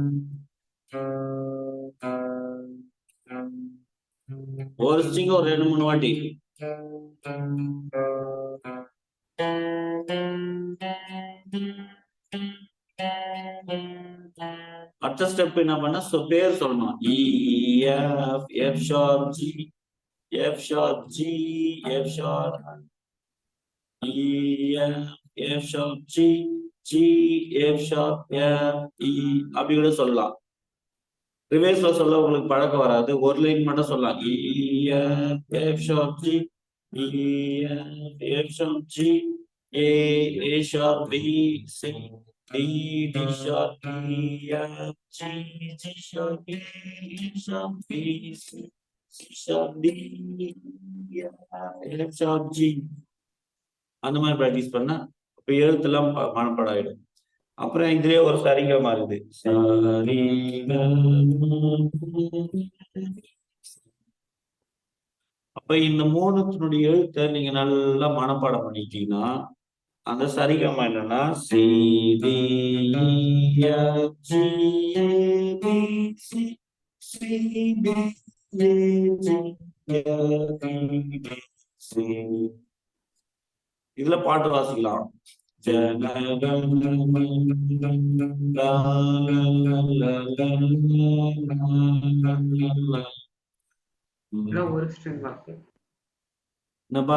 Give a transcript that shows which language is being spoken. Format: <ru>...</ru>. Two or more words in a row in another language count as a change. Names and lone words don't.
<ta>ஒரு ஸ்ட்ரிங் ஒரு 2-3 வாட்டி. அடுத்த ஸ்டெப் என்ன பண்ணா பேர் சொல்லணும்.</ta> <en>E F F sharp G F sharp G F sharp E F F sharp G G F sharp F E</en> <ta>அப்படி கூட சொல்லலாம். ரிவர்ஸ்ல சொல்ல உங்களுக்கு பழக்கம் வராது. ஒரு லைன் மட்டும் சொல்லலாம்.</ta> <en>E F F sharp G E F F sharp G A A sharp B C D D sharp E F G G sharp A E sharp B C C sharp D E F sharp G.</en> <ta>அந்த மாதிரி பிராக்டிஸ் பண்ணா இப்ப எழுத்தெல்லாம் மனப்பாடம் ஆயிடும். அப்புறம் இதுலயே ஒரு சரிங்க மாறுது. அப்ப இந்த மூணுத்தினுடைய எழுத்தை நீங்க நல்லா மனப்பாடம் பண்ணிட்டீங்கன்னா அந்த சரிகமா என்னன்னா</ta> <en>C D E F G A B C C D E G F E D C.</en> <ta>இதுல பாட்டு வாசிக்கலாம். ஒரு ஸ்ட்ரிங் என்னப்பா</ta>